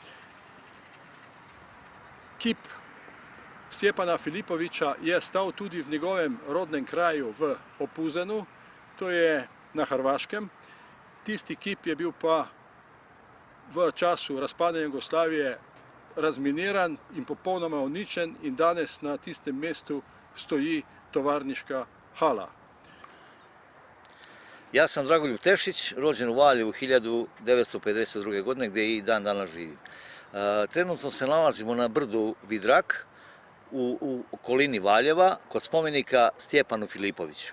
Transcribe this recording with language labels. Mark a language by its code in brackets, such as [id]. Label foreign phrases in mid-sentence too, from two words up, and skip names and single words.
[sl] Kip Stjepana Filipovića je stal tudi v njegovem rodnem kraju v Opuzenu, to je na Hrvaškem. Tisti kip je bil pa v času razpadanja Jugoslavije razminiran in popolnoma uničen in danes na tistem mestu stoji tovarniška hala. [sr] Ja sam Dragoljub Tešić, rođen u Valjevu 1952. godine, gdje i dan danas živim. Trenutno se nalazimo na brdu Vidrak, u okolini Valjeva, kod spomenika Stjepanu Filipoviću.